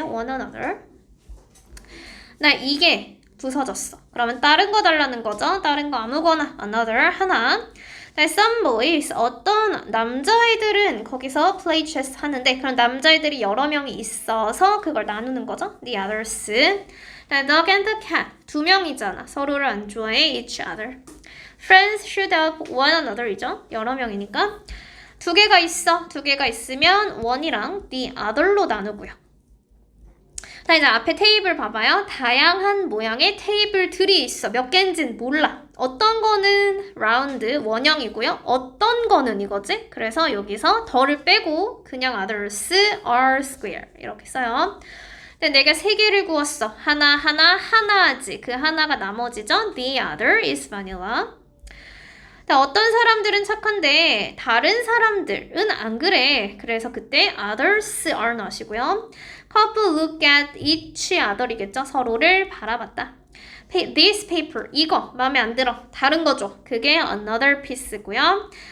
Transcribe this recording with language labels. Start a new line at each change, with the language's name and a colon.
English: one another.
Korean: 나 이게 부서졌어. 그러면 다른 거 달라는 거죠. 다른 거 아무거나 another 하나.
English: some boys
Korean: 어떤 남자애들은 거기서
English: play chess
Korean: 하는데 그럼 남자애들이 여러 명이 있어서 그걸 나누는 거죠.
English: the others. dog and the cat
Korean: 두 명이잖아. 서로를 안 좋아해
English: each other. friends should help one another이죠.
Korean: 여러 명이니까 두 개가 있어. 두 개가 있으면 one이랑 the other로 나누고요. 자, 이제 앞에 테이블 봐봐요. 다양한 모양의 테이블들이 있어. 몇 개인지는 몰라. 어떤 거는 라운드, 원형이고요. 어떤 거는 이거지? 그래서 여기서 더를 빼고 그냥
English: others are square
Korean: 이렇게 써요. 근데 내가 세 개를 구웠어. 하나, 하나지. 그 하나가 나머지죠.
English: The other is vanilla.
Korean: 어떤 사람들은 착한데 다른 사람들은 안 그래. 그래서 그때
English: others are not
Korean: 이고요.
English: couple look at each other이겠죠.
Korean: 서로를 바라봤다.
English: this paper
Korean: 이거 마음에 안 들어. 다른 거죠. 그게
English: another piece
Korean: 고요.